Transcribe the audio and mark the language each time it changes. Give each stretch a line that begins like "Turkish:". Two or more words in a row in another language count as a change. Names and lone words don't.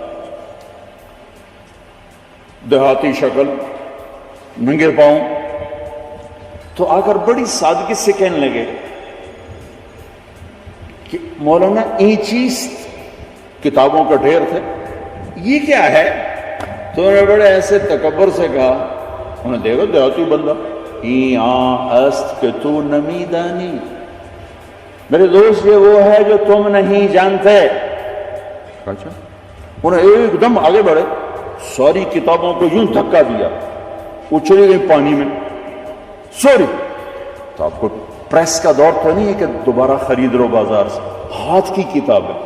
Urdu: دیہاتی شکل، ننگے پاؤں، تو آ کر بڑی سادگی سے کہنے لگے کہ مولانا
Persian: این چیز
Urdu: کتابوں کا ڈھیر تھے، یہ کیا ہے؟ تو انہوں نے بڑے ایسے تکبر سے کہا، انہیں دیکھو دیہاتی بندہ،
Persian: ای است کہ تو نمی دانی،
Urdu: میرے دوست یہ وہ ہے جو تم نہیں جانتے. اچھا، انہیں ایک دم آگے بڑھے، ساری کتابوں کو یوں دھکا دیا، اچھلی گئی پانی میں. سوری، تو آپ کو پریس کا دور تو نہیں ہے کہ دوبارہ خرید لو بازار سے، ہاتھ کی کتاب ہے.